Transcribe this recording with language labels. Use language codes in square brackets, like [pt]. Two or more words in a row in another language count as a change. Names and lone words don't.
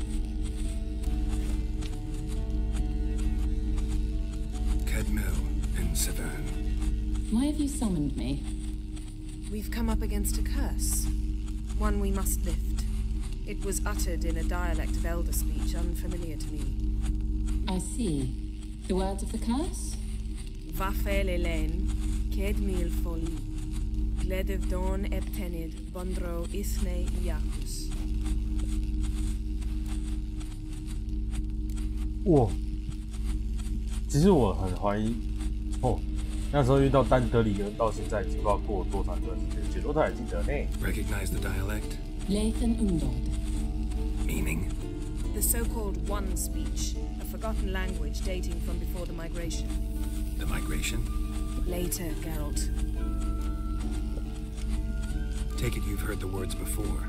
[en] Kedmil and Severn. Why have you summoned me? We've come up against a curse. One we must lift. It was uttered in a dialect of Elder speech unfamiliar to me. I see. The words of the curse? Vafel Elaine, Kedmil Foli, Gledev Don Eptenid, Bondro Isne Iacus. [zh] 哇，其实我很怀疑，那时候遇到丹德里恩，到现在已经不知道过了多长时间，解说他还记得呢。 [en] Recognize the dialect? Lathan Undod. Meaning? The so-called One speech, a forgotten language dating from before the migration. The migration? Later, Geralt. Take it you've heard the words before.